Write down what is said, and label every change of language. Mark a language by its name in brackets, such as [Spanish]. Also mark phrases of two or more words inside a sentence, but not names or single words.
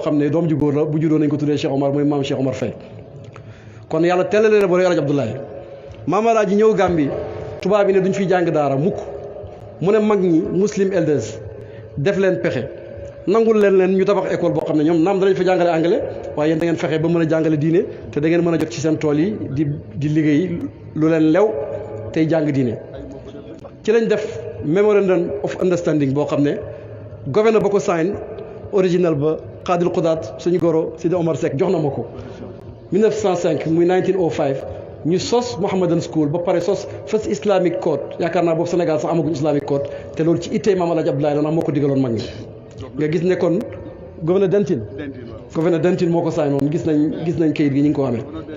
[Wolof] xam ne doom ju góor la bu juddoo nañ ko tuddee Cheikh Omar muy maam Cheikh Omar Faye kon yàlla tellalee la boole El Hadj Abdoulaye maam Alaaji ñëw Gambie tubaab bi ne duñ fi jàng daara mukk mu ne mag ñi [English] muslim elders [Wolof] def leen pexe nangul leen ñu tabax école boo xam ne ñoom naam danañ fa jàngale anglais waaye yéen da ngeen fexe ba mën a jàngale diine te da ngeen mën a jot ci seen tool yi di liggéey lu leen lew tey jàng diine ci lañ def [English] memorandum of understanding [Wolof] boo xam ne gouverneur ba ko sign original ba Xaadil Xudaat suñu goro Sidi Omar Seck jox na ma ko 1905 muy 1905 ñu sos Mohammedan School ba pare sos [English] first Islamic Code [Wolof] yaakaar naa boobu Sénégal sax amaguñ [English] Islamic Code [Wolof] te loolu ci ittee Maam Alaaji Abdoulaye la ndax moo ko digaloon mag ñi nga gis ne kon gouverneur Dentil moo ko saay noonu gis nañ kayit gi ñu ngi ko amee